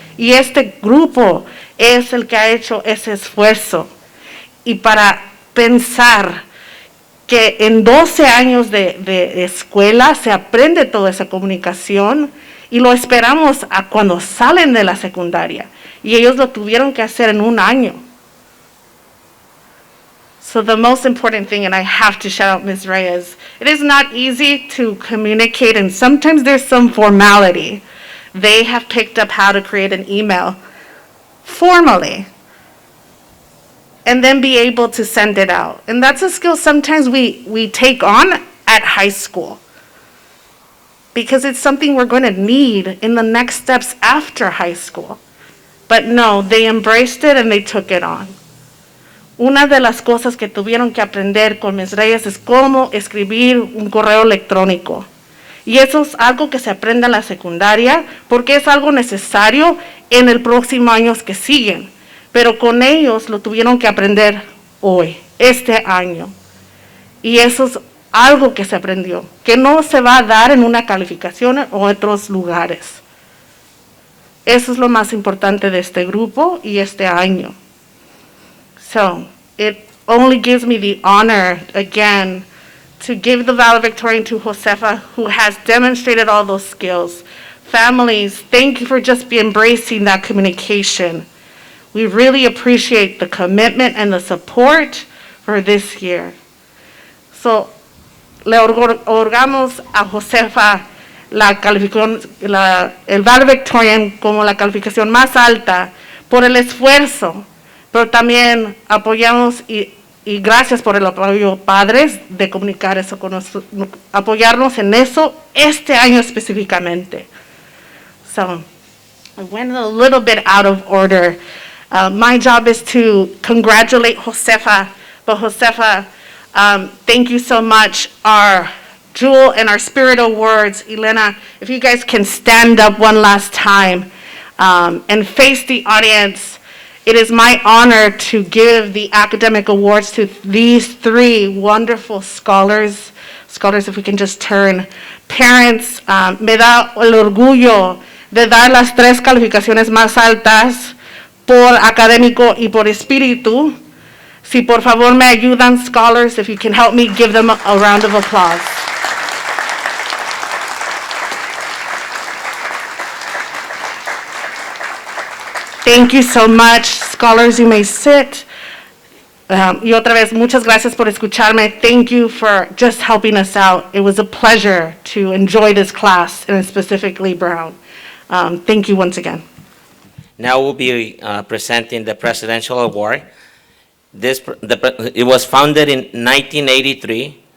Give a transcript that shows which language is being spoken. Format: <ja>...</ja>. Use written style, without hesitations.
<es>Y este grupo es el que ha hecho ese esfuerzo. Y para pensar que en 12 años de escuela se aprende toda esa comunicación y lo esperamos a cuando salen de la secundaria. Y ellos lo tuvieron que hacer en un año.</es> <en>So the most important thing, and I have to shout out Ms. Reyes, it is not easy to communicate, and sometimes there's some formality. They have picked up how to create an email formally and then be able to send it out. And that's a skill sometimes we take on at high school because it's something we're going to need in the next steps after high school. But no, they embraced it and they took it on.</en> <es>Una de las cosas que tuvieron que aprender con Ms. Reyes es cómo escribir un correo electrónico. Y eso es algo que se aprende en la secundaria porque es algo necesario en el próximo año que siguen. Pero con ellos lo tuvieron que aprender hoy, este año. Y eso es algo que se aprendió, que no se va a dar en una calificación o en otros lugares. Eso es lo más importante de este grupo y este año.</es> <en>So, it only gives me the honor, again, to give the valedictorian to Josefa, who has demonstrated all those skills. Families, thank you for just embracing that communication. We really appreciate the commitment and the support for this year.</en> <es>So, le otorgamos a Josefa la calificación, el valedictorian como la calificación más alta por el esfuerzo, pero también apoyamos y gracias por el apoyo, padres, de comunicar eso con nosotros, apoyarnos en eso este año específicamente.</es> <en>So, I went a little bit out of order. My job is to congratulate Josefa, but Josefa, thank you so much. Our Jewel and our Spirit Awards, Elena, if you guys can stand up one last time and face the audience. It is my honor to give the academic awards to these three wonderful scholars. Scholars, if we can just turn.</en> <es>Parents, me da el orgullo de dar las tres calificaciones más altas por académico y por espíritu. Si por favor me ayudan,</es> <en>scholars, if you can help me give them a round of applause. Thank you so much. Scholars, you may sit.</en> <es>Y otra vez, muchas gracias por escucharme.</es> <en>Thank you for just helping us out. It was a pleasure to enjoy this class, and specifically Brown. Thank you once again. Now we'll be presenting the Presidential Award. It was founded in 1983.</en>